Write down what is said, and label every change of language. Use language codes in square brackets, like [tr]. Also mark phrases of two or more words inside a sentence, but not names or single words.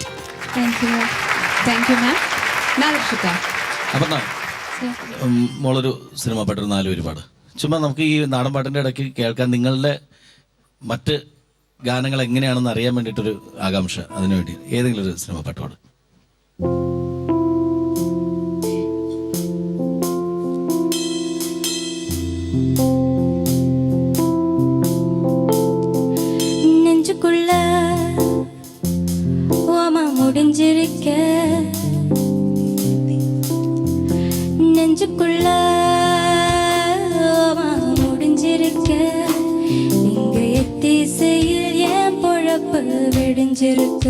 [en] thank you ma'am. thank you ma'am. നാദർഷിക. [ml] അപ്പം സർ. മോളൊരു സിനിമ പാട്ടൊരു 4 പേര് പാട്. ചുമ്മാ നമുക്ക് ഈ നാടൻ പാട്ടിൻ്റെ ഇടയ്ക്ക് കേൾക്കാൻ നിങ്ങളുടെ മറ്റ് ഗാനങ്ങൾ എങ്ങനെയാണെന്ന് അറിയാൻ വേണ്ടിയിട്ടൊരു ആകാംക്ഷ, അതിനുവേണ്ടി ഏതെങ്കിലും ഒരു സിനിമ പാട്ട് പാട്. [ta] நெஞ்சுக்குள்ள ஓமா முடிஞ்சிருக்க, நெஞ்சுக்குள்ள ஓமா முடிஞ்சிருக்க, இங்க எத்திசையில் என் பொழப்பு வெடிஞ்சிருக்கு.